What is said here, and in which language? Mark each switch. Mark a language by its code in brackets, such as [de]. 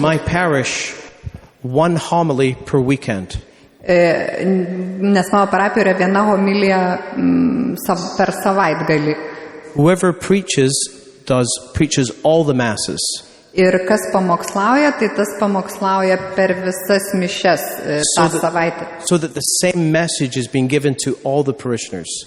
[en] my parish, one homily per weekend. [lt] Nes mano parapijoje yra viena homilija per savaitgalį. [en] Whoever preaches all the masses. [lt] Ir kas pamokslauja, tai tas pamokslauja per visas mišes tą savaitę. [en] So that the same message is being given to all the parishioners.